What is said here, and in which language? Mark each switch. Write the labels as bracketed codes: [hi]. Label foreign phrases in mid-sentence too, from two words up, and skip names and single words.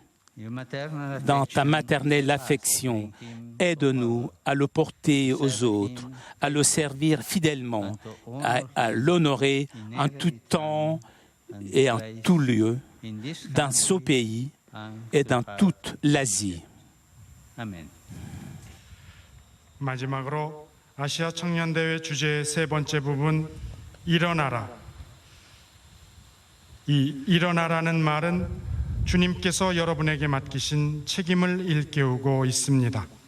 [fr] Dans ta maternelle affection, aide-nous à le porter aux autres, à le servir fidèlement, à l'honorer en tout temps et en tout lieu, dans ce pays et dans toute l'Asie. Amen. [ko] 마지막으로 아시아 청년대회 주제의 세 번째 부분, 일어나라. 이 일어나라는 말은 주님께서 여러분에게 맡기신 책임을 일깨우고 있습니다.